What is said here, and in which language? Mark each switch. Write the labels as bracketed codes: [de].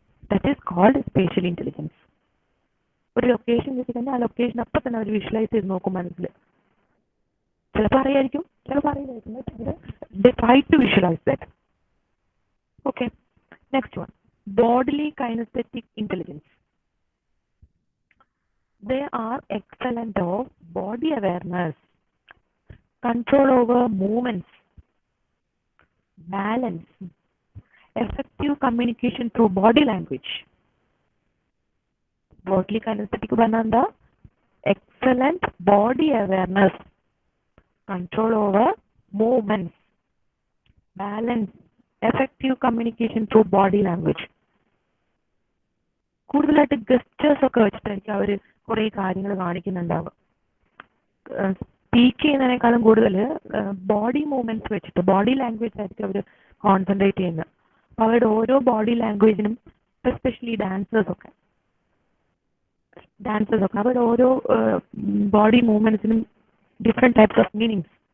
[en] That is called spatial intelligence. [ml] ഒരു location വെച്ച് കഴിഞ്ഞാൽ ആ ലൊക്കേഷൻ അപ്പം തന്നെ അവർ വിഷ്വലൈസ് ചെയ്ത് നോക്കും മനസ്സിൽ. ചിലപ്പോൾ അറിയായിരിക്കും, ചിലപ്പോൾ അറിയില്ലായിരിക്കും. [en] They try to visualise that. Okay, next one, bodily kinesthetic intelligence. They are excellent of body awareness, control over movements, balance, effective communication through body language. Bodily kinesthetic bananda, excellent body awareness, control over movements, balance, effective communication through body language. [ml] കൂടുതലായിട്ട് ഗസ്റ്റേഴ്സ് ഒക്കെ വെച്ചിട്ടായിരിക്കും അവർ കുറേ കാര്യങ്ങൾ കാണിക്കുന്നുണ്ടാവുക. Speak ചെയ്യുന്നതിനേക്കാളും കൂടുതൽ body movements വെച്ചിട്ട് body language ആയിരിക്കും അവർ concentrate ചെയ്യുന്നത്. അപ്പോൾ അവരുടെ ഓരോ ബോഡി ലാംഗ്വേജിനും, എസ്പെഷ്യലി ഡാൻസേഴ്സ് ഒക്കെ അവരുടെ ഓരോ body മൂവ്മെന്റ്സിനും different types of meanings.